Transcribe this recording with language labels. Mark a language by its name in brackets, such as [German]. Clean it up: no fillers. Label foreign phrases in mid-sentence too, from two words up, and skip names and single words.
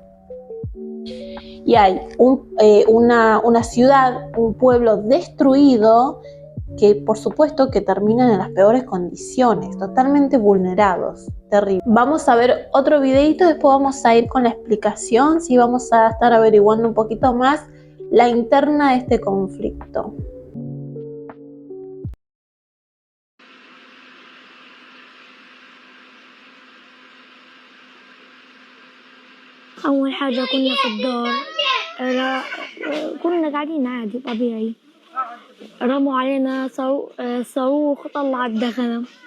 [Spanish] Y hay una ciudad, un pueblo destruido que por supuesto que terminan en las peores condiciones, totalmente vulnerados, terrible. Vamos a ver otro videito, después vamos a ir con la explicación, sí, vamos a estar averiguando un poquito más la interna de este conflicto. [Arabic] أول حاجة كنا في الدار كنا قاعدين عادي طبيعي رموا علينا صاروخ طلعت دخنة